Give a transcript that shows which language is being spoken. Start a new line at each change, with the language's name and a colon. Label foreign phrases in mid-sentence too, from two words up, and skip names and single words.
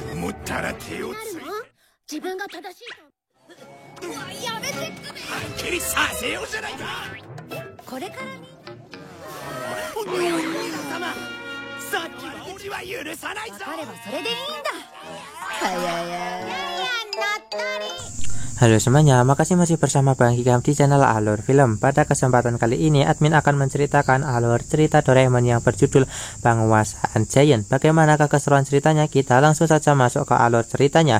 Japanese: 自分が正しいと。うわ、やめてくれ。はっきりさせようじゃないか。これからに。お兄様、さっきは俺は許さないぞ。分かればそれでいいんだ。
Indonesian: Halo semuanya, makasih masih bersama Bang Hikam di channel Alur Film. Pada kesempatan kali ini, admin akan menceritakan alur cerita Doraemon yang berjudul Penguasaan Giant. Bagaimana keseruan ceritanya? Kita langsung saja masuk ke alur ceritanya.